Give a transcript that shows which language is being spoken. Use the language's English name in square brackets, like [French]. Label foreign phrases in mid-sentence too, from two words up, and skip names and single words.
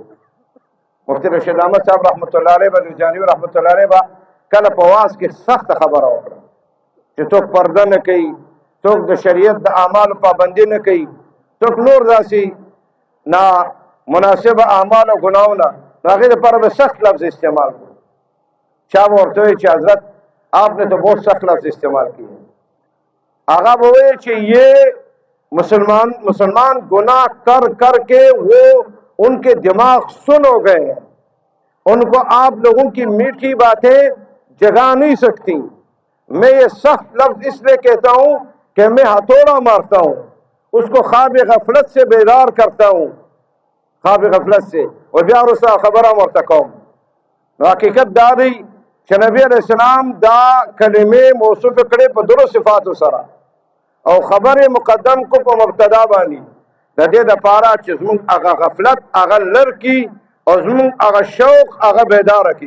[Pashto] مفتي رشید احمد صاحب [Arabic] رحمت الله علیه [Pashto] به جانوي [Arabic] رحمت الله علیه [Pashto] به کله په واز کې سخته خبره وکړه چې څوک پرده نه کوي، څوک د شریعت د اعمالو پابندي نه کوي، څوک نور داسې نامناسبه اعمال او ګناهونه، نو هغې دپاره به سخت لفظ استعمال کړو. چا به ورته وایي چې [Urdu] حضرت آپ نے تو بہت سخت لفظ استعمال کیے. آغا وہ کہ یہ مسلمان گناہ کر کر کے وہ ان کے دماغ سن ہو گئے ہیں، ان کو آپ لوگوں کی میٹھی باتیں جگا نہیں سکتی. میں یہ سخت لفظ اس لیے کہتا ہوں کہ میں ہتھوڑا مارتا ہوں، اس کو خواب غفلت سے بیدار کرتا ہوں، خواب غفلت سے. [Pashto] اور بیا رسا خبرہ مرتقوم حقیقت دا دی چې نبی [Arabic] علیہ السلام [Pashto] دا کلمې موصوف کړي په درو صفاتو سره، او خبرې مقدم کو په مبتدا باندې، د دې دپاره چې زموږ هغه غفلت هغه لر کي او زموږ هغه شوق هغه بیداره کي.